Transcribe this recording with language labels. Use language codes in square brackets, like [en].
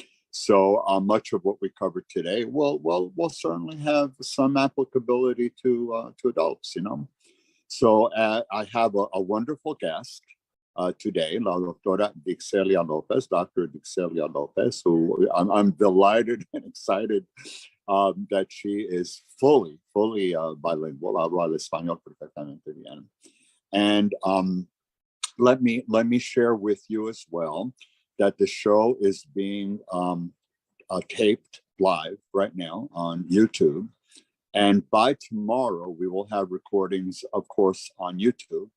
[en] So much of what we cover today will certainly have some applicability to adults, So I have a wonderful guest today, La Doctora Dixelia Lopez, Dr. Dixelia Lopez, who I'm delighted and excited that she is fully bilingual. [es] Habla el español perfectamente bien. [en] And let me share with you as well that the show is being taped live right now on YouTube. And by tomorrow, we will have recordings, of course, on YouTube.